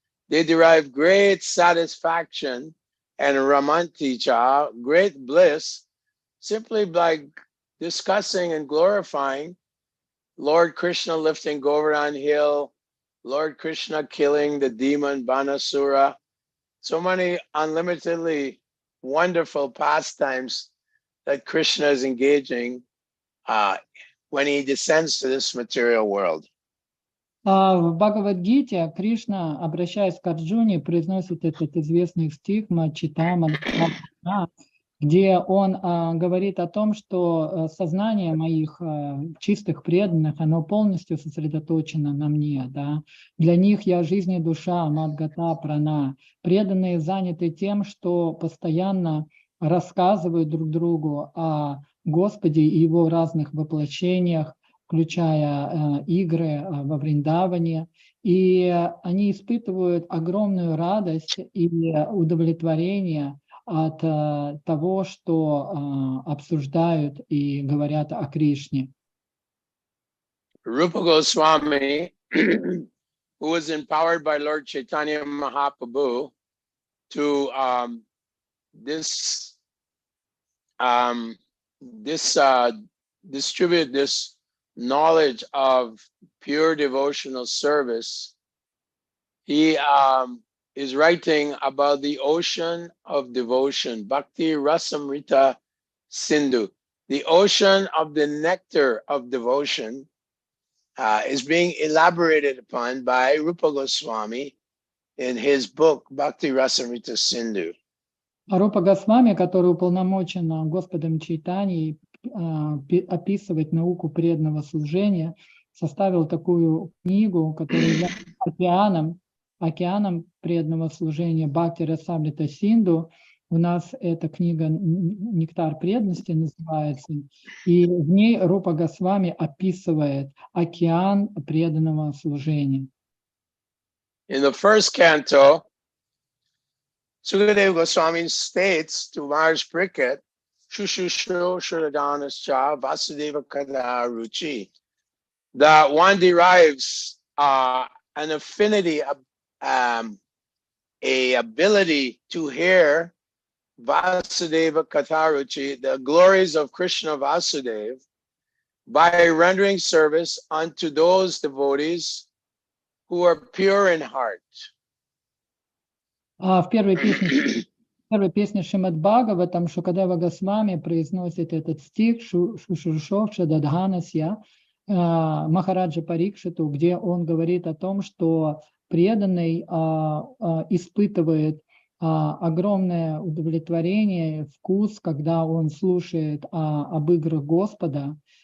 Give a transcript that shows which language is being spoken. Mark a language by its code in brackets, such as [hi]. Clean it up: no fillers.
[en] They derive great satisfaction and [sa] ramanti cha, [en] great bliss, simply by discussing and glorifying Lord Krishna lifting Govardhan Hill, Lord Krishna killing the demon Banasura. So many unlimitedly wonderful pastimes that Krishna is engaging when he descends to this material world. [ru] В Бхагавад-гите Кришна, обращаясь к Арджуне, произносит этот известный стих Мачитама, где он говорит о том, что сознание моих чистых преданных, оно полностью сосредоточено на мне. Да? Для них я жизнь и душа, Мадгата, Прана. Преданные заняты тем, что постоянно рассказывают друг другу о Господе и Его разных воплощениях, включая игры во Вриндаване, и они испытывают огромную радость и удовлетворение от того, что обсуждают и говорят о Кришне. [en] Rupa Goswami, who was empowered by Lord Chaitanya Mahaprabhu to distribute this knowledge of pure devotional service, he is writing about the ocean of devotion, Bhakti Rasamrita Sindhu. The ocean of the nectar of devotion is being elaborated upon by Rupa Goswami in his book Bhakti Rasamrita Sindhu. [ru] Рупа Госвами, который уполномочен Господом Чайтаньей описывать науку преданного служения, составил такую книгу, которая является океаном преданного служения Бхакти Расамрита Синду. У нас эта книга «Нектар преданности» называется, и в ней Рупа Госвами описывает океан преданного служения. [en] In the first canto, Sukadeva Goswami states to Maharaj Parikshit, [sa] Shushusho Shradhanascha Vasudeva Kada Ruchi, [en] that one derives an affinity, a ability to hear Vasudeva Katharuchi, the glories of Krishna Vasudeva, by rendering service unto those devotees who are pure in heart. [ru] В первой песне Шримад Бхагаватам Шукадева Госвами произносит этот стих [sa] Шушуршов Шададханасья [ru] Махараджа Парикшиту, где он говорит о том, что преданный испытывает огромное удовлетворение, вкус, когда он слушает об играх Господа,